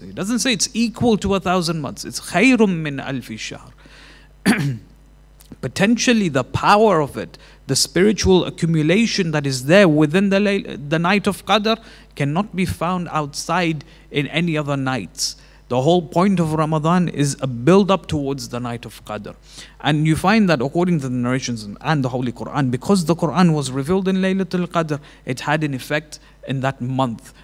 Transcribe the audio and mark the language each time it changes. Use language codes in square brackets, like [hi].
[en] It doesn't say it's equal to 1,000 months. [ar] It's خَيْرٌ مِّنْ أَلْفِ الشَّهْرِ. [en] Potentially the power of it, the spiritual accumulation that is there within the night of Qadr cannot be found outside in any other nights. The whole point of Ramadan is a build-up towards the night of Qadr. And you find that according to the narrations and the Holy Quran, because the Quran was revealed in Laylatul Qadr, it had an effect in that month.